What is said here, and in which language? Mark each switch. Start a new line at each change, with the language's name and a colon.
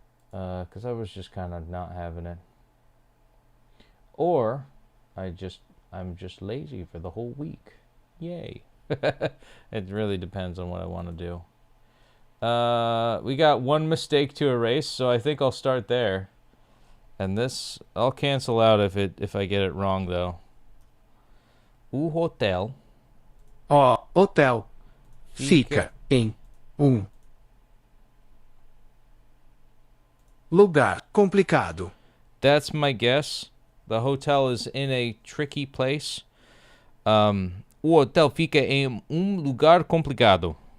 English: Because I was just kind of not having it. Or I'm just lazy for the whole week. Yay. It really depends on what I want to do. We got one mistake to erase, so I think I'll start there. And this, I'll cancel out if I get it wrong, though.
Portuguese: O hotel. O hotel fica em lugar complicado.
English: That's my guess. The hotel is in a tricky place.
Portuguese: O hotel fica em lugar complicado.